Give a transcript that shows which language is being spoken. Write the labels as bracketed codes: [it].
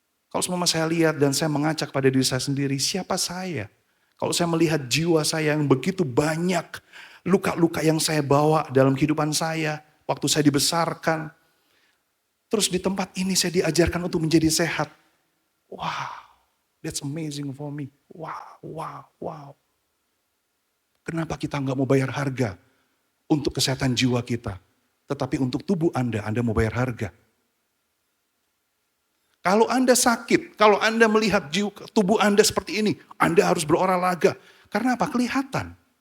[id] Kalau semua saya lihat dan saya mengacak pada diri saya sendiri, siapa saya? Kalau saya melihat jiwa saya yang begitu banyak luka-luka yang saya bawa dalam kehidupan saya, waktu saya dibesarkan. Terus di tempat ini saya diajarkan untuk menjadi sehat. [en] Wow, that's amazing for me. Wow, wow, wow. [id] Kenapa kita nggak mau bayar harga untuk kesehatan jiwa kita? Tetapi untuk tubuh Anda mau bayar harga. Kalau Anda sakit, kalau Anda melihat tubuh Anda seperti ini, Anda harus berolahraga. Karena apa? Kelihatan.